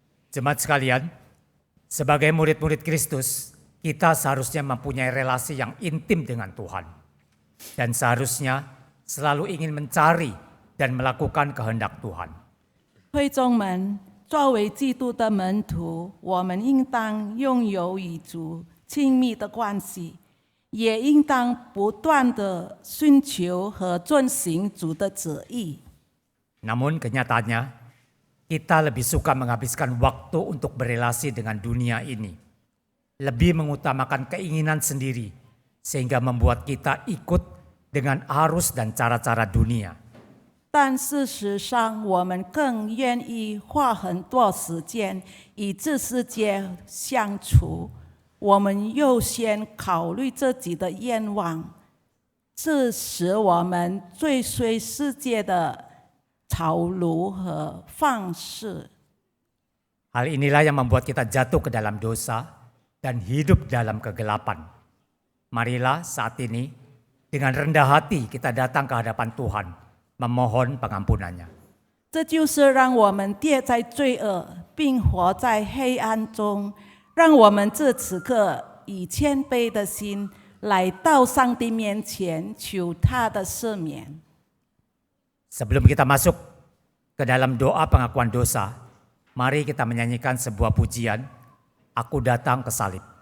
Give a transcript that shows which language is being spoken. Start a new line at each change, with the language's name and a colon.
Indonesian: Jemaat sekalian, sebagai murid-murid Kristus, kita seharusnya mempunyai relasi yang intim dengan Tuhan. Dan seharusnya selalu ingin mencari dan melakukan kehendak Tuhan.
Chinese: 会众们，作为基督的门徒，我们应当拥有与主亲密的关系，也应当不断的寻求和遵行主的旨意。
Indonesian: Namun kenyataannya, kita lebih suka menghabiskan waktu untuk berelasi dengan dunia ini. Lebih mengutamakan keinginan sendiri, sehingga membuat kita ikut dengan arus dan cara-cara dunia.
Chinese: 但事实上，我们更愿意花很多时间与这世界相处。我们优先考虑自己的愿望，这使我们追随世界的潮流和方式。
Indonesian: Hal inilah yang membuat kita jatuh ke dalam dosa dan hidup dalam kegelapan. Marilah saat ini dengan rendah hati kita datang ke hadapan Tuhan, memohon pengampunannya.
Chinese: 这就是让我们跌在罪恶，并活在黑暗中，让我们这此刻以谦卑的心来到上帝面前求他的赦免。
Indonesian: Sebelum kita masuk ke dalam doa pengakuan dosa, mari kita menyanyikan sebuah pujian, Aku datang ke salib.